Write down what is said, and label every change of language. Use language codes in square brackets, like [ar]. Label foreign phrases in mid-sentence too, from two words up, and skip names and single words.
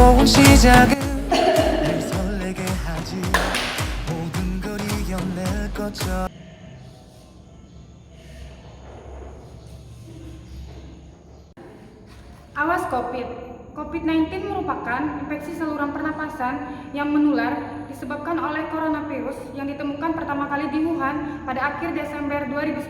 [ko] 시작은 늘 설레게 하지 모든 걸 이겨낼 것처럼 [id] Awas COVID. COVID-19 merupakan infeksi saluran pernapasan yang menular disebabkan oleh coronavirus yang ditemukan pertama kali di Wuhan pada akhir Desember 2019.